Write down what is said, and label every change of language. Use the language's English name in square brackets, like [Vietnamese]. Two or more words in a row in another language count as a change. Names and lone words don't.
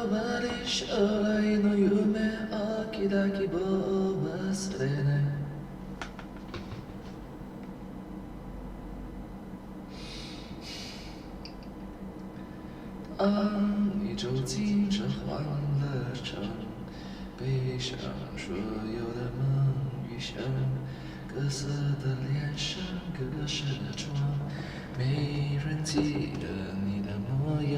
[Japanese] 終わり将来の夢大きな希望を忘れない [Chinese] 当你走进这欢乐城，背上所有的梦与想，各色的脸上，各式的妆，没人记得你的模样。